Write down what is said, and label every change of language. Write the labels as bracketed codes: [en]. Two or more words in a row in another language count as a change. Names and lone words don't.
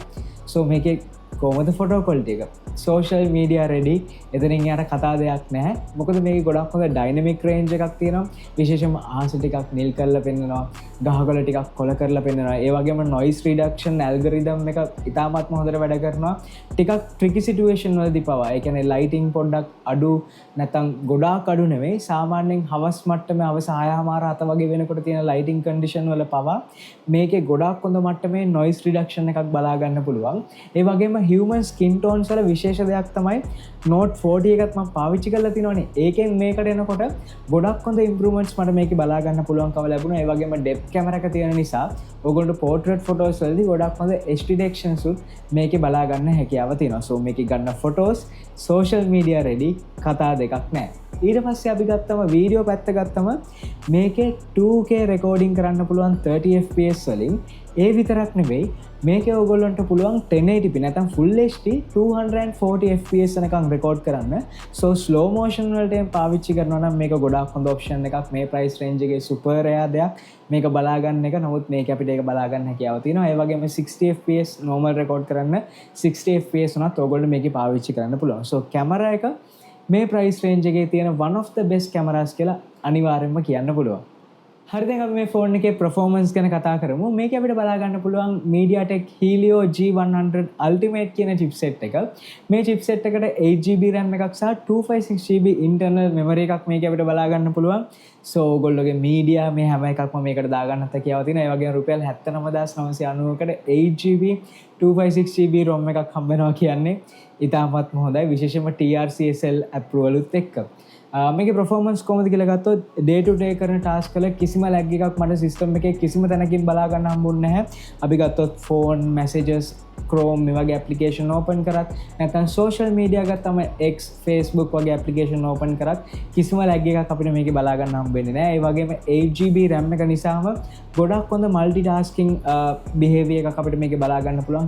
[si] සෝ මේකේ කොහොමද [en] photo quality [si] එක? [en] social media ready. [si] එතනින් යාර කතා දෙයක් නැහැ. මොකද මේකේ ගොඩක් හොඳ [en] dynamic range [si] එකක් තියෙනවා. විශේෂයෙන්ම ආස ටිකක් නිල් කරලා පෙන්නනවා. ගහකොළ ටිකක් කොළ කරලා පෙන්නනවා. ඒ වගේම [en] noise reduction algorithm [si] එක ඉතාමත්ම හොඳට වැඩ කරනවා. ටිකක් [en] tricky situation [si] වලදී පවා. ඒ කියන්නේ lighting පොඩ්ඩක් අඩු නැත්නම් ගොඩාක් අඩු නෙවෙයි. සාමාන්‍යයෙන් හවස් මට්ටමේ හවස 6:00 වගේ වෙනකොට තියෙන [en] lighting condition [si] වල පවා මේකේ ගොඩාක් හොඳ මට්ටමේ [en] noise reduction [si] එකක් බලා ගන්න පුළුවන්. ඒ වගේම [en] human skin tones [si] වල විශේෂ දෙයක් තමයි Note 40 එකත් මම පාවිච්චි කරලා තිනවනේ. ඒකෙන් මේකට එනකොට ගොඩක් හොඳ improvements මට මේකේ බලා ගන්න පුළුවන්කම ලැබුණා. ඒ වගේම [en] depth camera [si] එක තියෙන නිසා ඔයගොල්ලෝ [en] portrait photos [si] වලදී ගොඩක් හොඳ [en] HD detections [si] උත් මේකේ බලා ගන්න හැකියාව තියෙනවා. So මේකේ ගන්න photos [en] social media ready, [si] කතා දෙකක් නැහැ. ඊට පස්සේ අපි ගත්තම වීඩියෝ පැත්ත ගත්තම මේකේ 2K රෙකෝඩින් කරන්න පුළුවන් 30 fps වලින්. ඒ විතරක් නෙවෙයි මේකේ ඔයගොල්ලන්ට පුළුවන් 1080p නැත්නම් [en] full HD [si] 240 fps යනකම් රෙකෝඩ් කරන්න. So [en] slow motion [si] වලට පාවිච්චි කරනවා නම් මේක ගොඩාක් හොඳ ඔප්ෂන් එකක්. මේ [en] price range [si] එකේ super රෙයා දෙයක් මේක බලා ගන්න එක. නමුත් මේක අපිට ඒක බලා ගන්න හැකියාව තියෙනවා. ඒ වගේම 60 fps normal රෙකෝඩ් කරන්න 60 fps උනත් ඔයගොල්ලෝ මේකේ පාවිච්චි කරන්න පුළුවන්. So කැමරා එක මේ [en] price range [si] එකේ තියෙන [en] one of the best cameras [si] කියලා අනිවාර්යෙන්ම කියන්න පුළුවන්. හරි දැන් අපි මේ ෆෝන් එකේ performance ගැන කතා කරමු. මේක අපිට බලා ගන්න පුළුවන් MediaTek Helio G100 Ultimate කියන chipset එක. මේ chipset එකට 8GB RAM එකක් සහ 256GB [en] internal memory [si] එකක් මේක අපිට බලා ගන්න පුළුවන්. So ඔයගොල්ලෝගේ media මේ හැම එකක්ම මේකට දාගන්නත් හැකියාව තියෙනවා. ඒ වගේම රුපියල් 79990කට 8GB 256GB ROM එකක් හම්බ වෙනවා කියන්නේ ඉතාමත්ම හොඳයි. විශේෂයෙන්ම [en] TRCSL approval [si] උත් එක්ක. මේකේ performance කොහොමද කියලා ගත්තොත් [en] day to day [si] කරන task වල කිසිම lag එකක් මට system එකේ කිසිම තැනකින් බලා ගන්න හම්බුන්නේ නැහැ. අපි ගත්තොත් [en] phone messages [si] Chrome මේ වගේ [en] application open [si] කරත් නැත්නම් [en] social media [si] ගත්තම X Facebook වගේ [en] application open [si] කරත් කිසිම lag එකක් අපිට මේකේ බලා ගන්න හම්බෙන්නේ නැහැ. ඒ වගේම 8GB RAM එක නිසාම ගොඩක් හොඳ [en] multitasking behavior [si] එකක් අපිට මේකේ බලා ගන්න පුළුවන්.